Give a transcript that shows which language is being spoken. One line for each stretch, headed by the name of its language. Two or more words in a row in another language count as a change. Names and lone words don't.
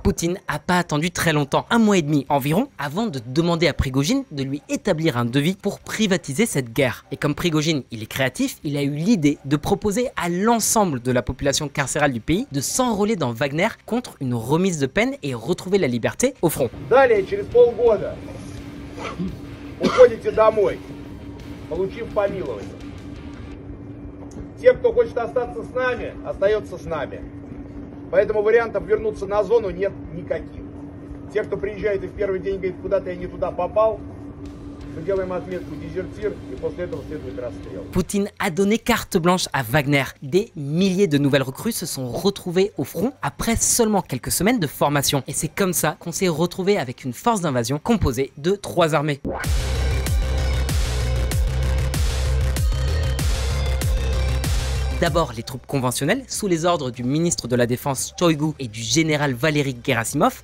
French: Poutine n'a pas attendu très longtemps, 1 mois et demi environ, avant de demander à Prigojine de lui établir un devis pour privatiser cette guerre. Et comme Prigojine, il est créatif, il a eu l'idée de proposer à l'ensemble de la population carcérale du pays de s'enrôler dans Wagner contre une remise de peine et retrouver la liberté au front.
Russian: Далее, через полгода, уходите домой, получив помилование. Те, кто хочет остаться с нами, остается с нами. Поэтому вариантов вернуться на зону нет никаких. Те, кто приезжает и в первый день говорит, куда-то я не туда попал, мы делаем отметку дезертир, и после этого следует расстрел.
French: Poutine a donné carte blanche à Wagner. Des milliers de nouvelles recrues se sont retrouvées au front après seulement quelques semaines de formation. Et c'est comme ça qu'on s'est retrouvé avec une force d'invasion composée de 3 armées. D'abord les troupes conventionnelles, sous les ordres du ministre de la Défense Shoigu et du général Valery Gerasimov.